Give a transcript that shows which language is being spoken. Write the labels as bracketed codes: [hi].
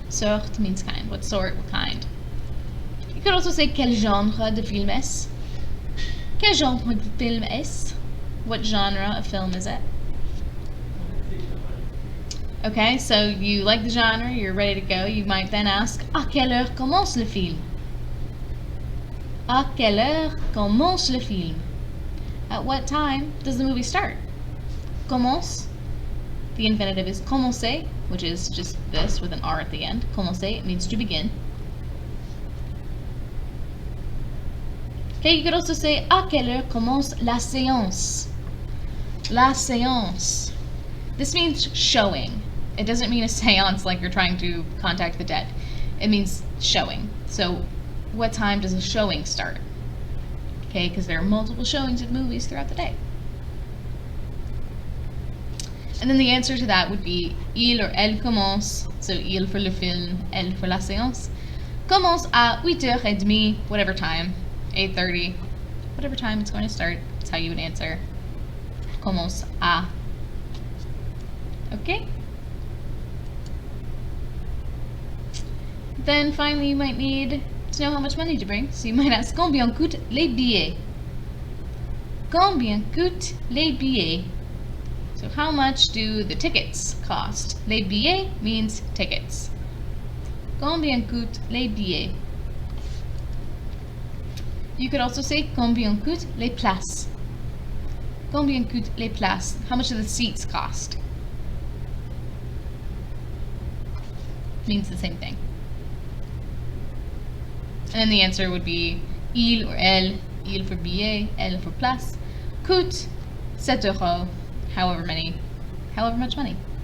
[en] Sorte means kind. What sort? What kind? You could also say, [fr] quel genre de film est-ce? Quel genre de film est-ce? [en] What genre of film is it? Okay, so you like the genre, you're ready to go. You might then ask, [fr] à quelle heure commence le film? À quelle heure commence le film? [en] At what time does the movie start? Commence. The infinitive is commencer, which is just this with an R at the end. Commencer, it means to begin. Okay, you could also say, [fr] à quelle heure commence la séance? [en] La séance. This means showing. It doesn't mean a seance like you're trying to contact the dead. It means showing. So, what time does a showing start? Okay, because there are multiple showings of movies throughout the day. And then the answer to that would be il or elle commence. So, il for le film, elle for la séance. commence à 8h30, whatever time, 8:30, whatever time it's going to start. That's how you would answer. Commence à. Okay? Then finally you might need to know how much money to bring. So you might ask, [fr] combien coûtent les billets? Combien coûtent les billets? [en] So how much do the tickets cost? Les billets means tickets. [fr] Combien coûtent les billets? [en] You could also say [fr] combien coûtent les places? Combien coûtent les places? [en] How much do the seats cost? Means the same thing. And then the answer would be il or elle, il for billet, elle for place, coûte 7 euros, however much money.